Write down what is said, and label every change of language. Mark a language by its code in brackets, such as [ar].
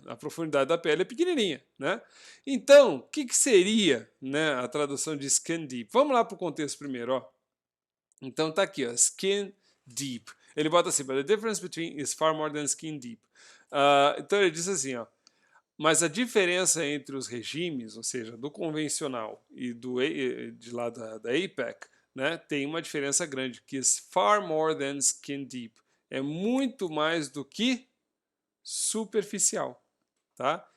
[pt] A profundidade da pele é pequenininha, né? Então, o que seria, né, a tradução de skin deep? Vamos lá para o contexto primeiro, ó. Então tá aqui, ó, skin deep. Ele bota assim, [en] but the difference between is far more than skin deep. [pt] Então ele diz assim, ó, mas a diferença entre os regimes, ou seja, do convencional e de lá da APEC, né, tem uma diferença grande, que [en] is far more than skin deep. [pt] É muito mais do que superficial, tá?